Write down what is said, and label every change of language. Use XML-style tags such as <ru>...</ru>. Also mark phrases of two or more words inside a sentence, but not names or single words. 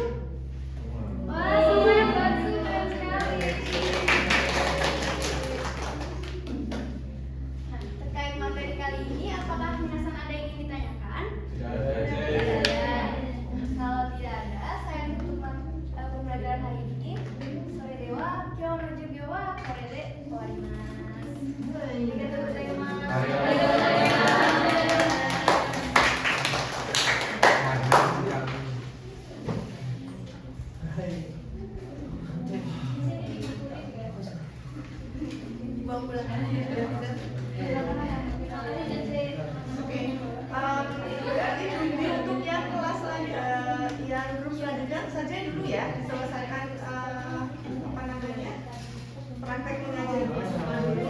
<id>Wah, semua yang batsu keren sekali. Nah, terkait materi kali ini, apakah minasan ada yang ingin ditanyakan? Tidak ada. Kalau tidak ada, saya tutup pembelajaran hari ini.</id> <ja>それでは, 今日の授業はこれで終わります. ありがとうございます.</ja> <id>Dibawa pulang aja. Oke, berarti ini untuk yang kelas yang grup selanjutnya saja dulu ya diselesaikan apa namanya praktek mengajar bersama dulu.</id>